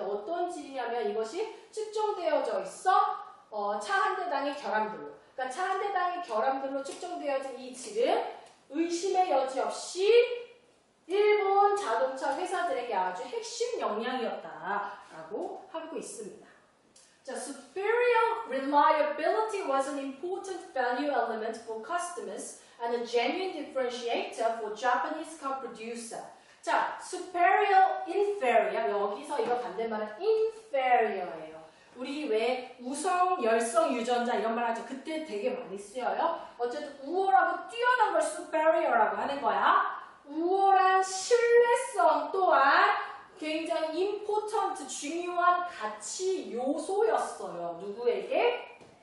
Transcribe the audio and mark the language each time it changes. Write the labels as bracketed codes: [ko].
[ko] 근데 어떤 질이냐면 이것이 측정되어져 있어. 차 한 대당의 결함들로. 그러니까 차 한 대당의 결함들로 측정되어진 이 질은 의심의 여지 없이 일본 자동차 회사들에게 아주 핵심 역량이었다라고 하고 있습니다. [en] 자, superior reliability was an important value element for customers and a genuine differentiator for Japanese car producer. [ko] 자, superior, inferior. 여기서 이거 반대말은 inferior예요. 우리 왜 우성, 열성, 유전자 이런 말 하죠. 그때 되게 많이 쓰여요. 어쨌든 우월하고 뛰어난 걸 superior라고 하는 거야. 우월한 신뢰성 또한 굉장히 important, 중요한 가치 요소였어요. 누구에게?